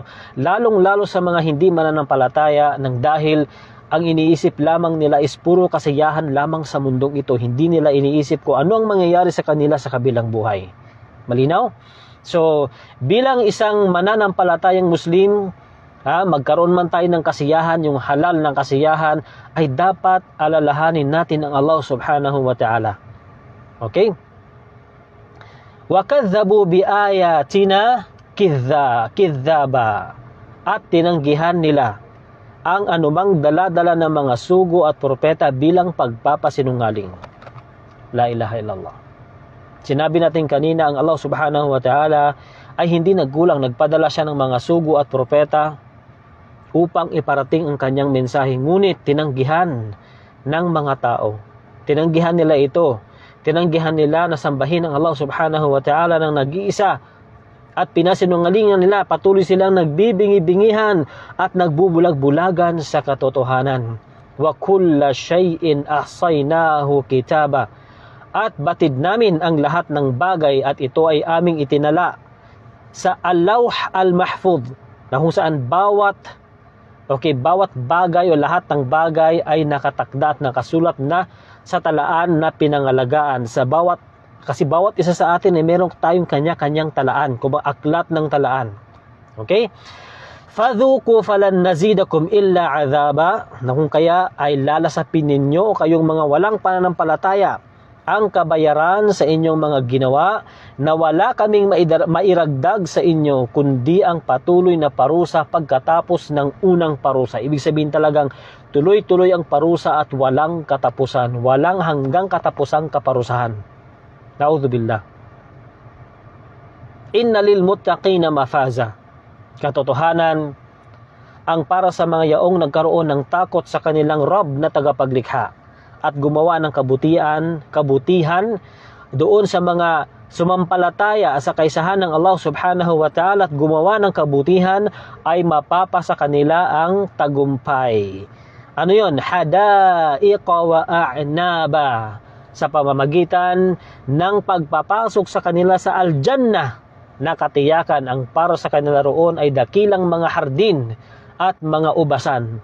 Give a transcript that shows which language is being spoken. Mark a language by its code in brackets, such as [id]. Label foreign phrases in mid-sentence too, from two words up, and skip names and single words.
[tl] Lalong-lalo sa mga hindi mananampalataya, nang dahil ang iniisip lamang nila is puro kasiyahan lamang sa mundong ito. Hindi nila iniisip kung ano ang mangyayari sa kanila sa kabilang buhay. Malinaw? So, bilang isang mananampalatayang Muslim, magkaroon man tayo ng kasiyahan, yung halal ng kasiyahan, ay dapat alalahanin natin ang Allah [ar] سبحانه وتعالى. Okay? وَكَذَّبُوا بِآيَاتِنَا كِذَّابًا. [tl] At tinanggihan nila ang anumang dala-dala ng mga sugo at propeta bilang pagpapasinungaling. [ar] لا إله إلا الله. [tl] Sinabi natin kanina, ang Allah [ar] سبحانه وتعالى [tl] ay hindi nagkulang, nagpadala siya ng mga sugo at propeta upang iparating ang kanyang mensahe. Ngunit tinanggihan ng mga tao. Tinanggihan nila ito. Tinanggihan nila na sambahin ang Allah [ar] سبحانه وتعالى [tl] ng nag-iisa, at pinasinungalingan nila. Patuloy silang nagbibingi-bingihan at nagbubulag-bulagan sa katotohanan. [ar] وكل شيء أحصيناه كتابا. [tl] At batid namin ang lahat ng bagay, at ito ay aming itinala sa Al-Lawh Al-Mahfuz, na kung saan bawat bagay o lahat ng bagay ay nakatakda at nakasulat na sa talaan na pinangalagaan. Kasi bawat isa sa atin ay meron tayong kanya-kanyang talaan, aklat ng talaan. Okay? [ar] فذوقوا فلن نزيدكم إلا عذابا, [tl] na kung kaya ay lalasapin ninyo kayong mga walang pananampalataya ang kabayaran sa inyong mga ginawa, na wala kaming mairagdag sa inyo kundi ang patuloy na parusa pagkatapos ng unang parusa. Ibig sabihin talagang tuloy-tuloy ang parusa at walang katapusan, walang hanggang katapusang kaparusahan. Na'udzubillah. [ar] إن للمتقين مفازا. [tl] Katotohanan, ang para sa mga yaong nagkaroon ng takot sa kanilang Rabb na tagapaglikha at gumawa ng kabutihan doon sa mga sumampalataya sa kaisahan ng Allah [ar] سبحانه وتعالى [tl] at gumawa ng kabutihan, ay mapapasa kanila ang tagumpay. Ano yun? [ar] حدائق وأعنابا. [tl] Sa pamamagitan ng pagpapasok sa kanila sa Al-Jannah, na katiyakan ang para sa kanila roon ay dakilang mga hardin at mga ubasan.